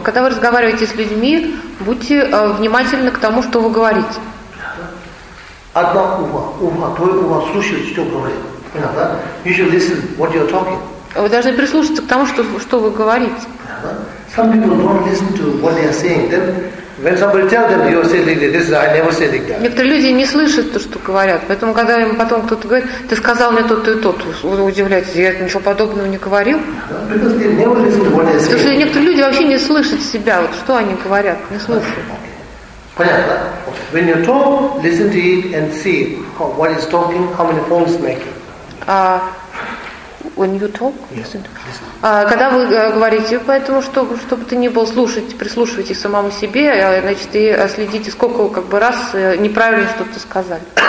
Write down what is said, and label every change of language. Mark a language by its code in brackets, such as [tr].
[ru] Когда вы разговариваете с людьми, будьте внимательны к тому, что вы говорите. Одно ухо, твое ухо слушает, что говорит. Понятно? [en] You should listen what you're talking. [ru] Вы должны прислушаться к тому, что вы говорите. [en] Some people don't listen to what they are saying. Then, when somebody tells them, you say like this, I never say like that. [ru] Некоторые люди не слышат то, что говорят. Поэтому, когда им потом кто-то говорит, ты сказал мне то-то и то-то, удивляйтесь, я ничего подобного не говорил. Потому что некоторые люди вообще не слышат себя, вот что они говорят, не слышат. Понятно? [en] When you talk, listen to it and see what is talking, how many phones making. When you talk, listen. [ru] Когда вы говорите, поэтому что бы то ни было, слушайте, прислушивайтесь самому себе, значит, и следите, сколько как бы раз неправильно что-то сказали.